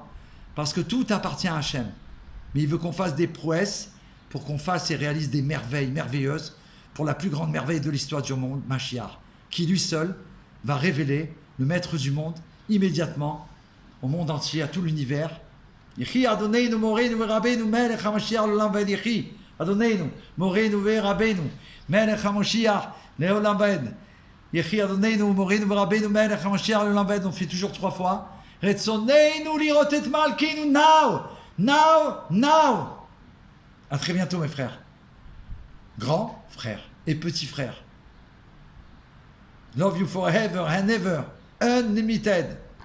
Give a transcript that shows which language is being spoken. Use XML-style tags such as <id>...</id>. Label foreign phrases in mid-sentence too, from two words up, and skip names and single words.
<fr>Parce que tout appartient à Hachem. Mais il veut qu'on fasse des prouesses pour qu'on fasse et réalise des merveilles merveilleuses pour la plus grande merveille de l'histoire du monde, Mashiach, qui lui seul va révéler le maître du monde immédiatement au monde entier, à tout l'univers.</fr> <he>יחי אדוננו מורנו ורבנו מלך המשיח לעולם ועד יחי אדוננו מורנו ורבנו מלך המשיח לעולם ועד יחי אדוננו מורנו ורבנו מלך המשיח לעולם ועד.</he> <fr>On fait toujours 3 fois.</fr> <he>רצוננו לראות את מלכנו now.</he> <fr>À très bientôt mes frères, grands frères et petits frères.</fr> <en>Love you forever and ever, unlimited.</en>